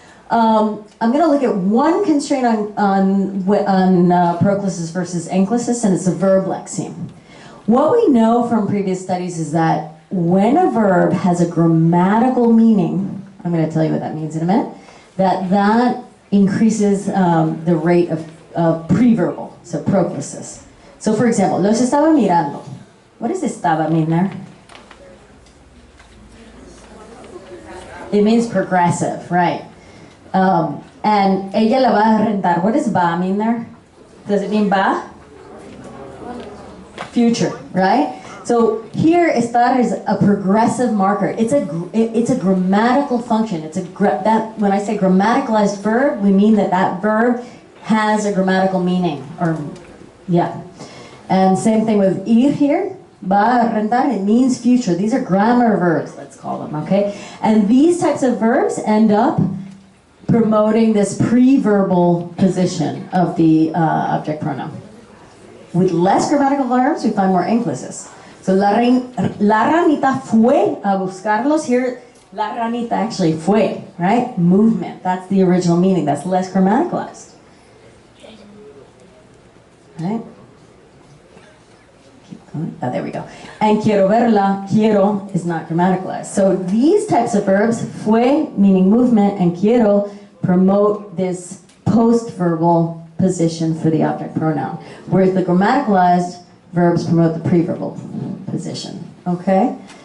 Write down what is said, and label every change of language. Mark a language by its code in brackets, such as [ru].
[en] I'm going to look at one constraint on proclisis versus anclisis, and it's a verb lexeme. What we know from previous studies is that when a verb has a grammatical meaning, I'm going to tell you what that means in a minute, that increases the rate of preverbal, so proclisis. So for example, los estaba mirando. What does estaba mean there? It means progressive, right? And ella la va a rentar. What does va mean there? Does it mean va? Future, right? So here, estar is a progressive marker. It's a grammatical function. When I say grammaticalized verb, we mean that verb has a grammatical meaning. Yeah. And same thing with ir here. Va a rentar, it means future. These are grammar verbs, let's call them, okay? And these types of verbs end up promoting this pre-verbal position of the object pronoun. With less grammatical verbs, we find more inclusives. [es] So la ranita fue a buscarlos. [en] Here, la ranita actually fue, right? Movement, that's the original meaning. That's less grammaticalized. Right? Keep going. Oh, there we go. And quiero verla, quiero is not grammaticalized. So these types of verbs, fue meaning movement, and quiero promote this post-verbal position for the object pronoun, whereas the grammaticalized verbs promote the pre-verbal position. Okay?